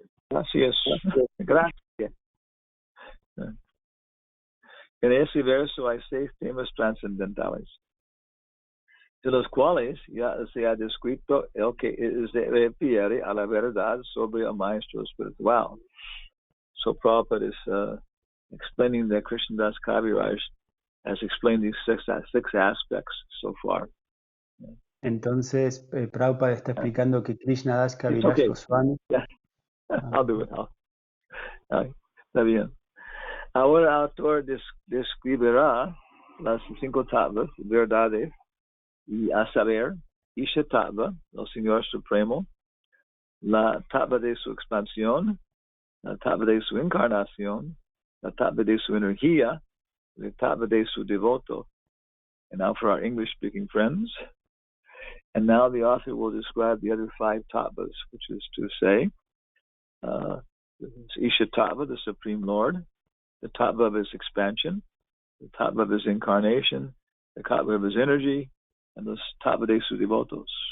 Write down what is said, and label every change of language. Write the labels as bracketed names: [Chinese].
[Spanish] Gracias. Gracias. En ese verso hay 6 temas trascendentales, de los cuales ya se ha descrito el que se refiere a la verdad sobre el maestro espiritual. [English] So Prabhupada is explaining that Krishnadas Kaviraj has explained these six aspects so far. [Spanish] Entonces, Prabhupada está explicando que Krishnadas [English] It's Kaviraj okay. Goswami. Yeah. I'll do it. [Spanish] Está bien. Ahora el autor describirá las 5 tablas, verdades, y a saber, Isha Tattva, el Señor Supremo, la tabla de su expansión, la tabla de su encarnación, la tabla de su energía, la tabla de su devoto. [English] And now for our English-speaking friends. And now the author will describe the other 5 tablas, which is to say, Isha Tattva, the Supreme Lord, the tattva of his expansion, the tattva of his incarnation, the tattva of his energy, and the tattva [Spanish] de sus devotos.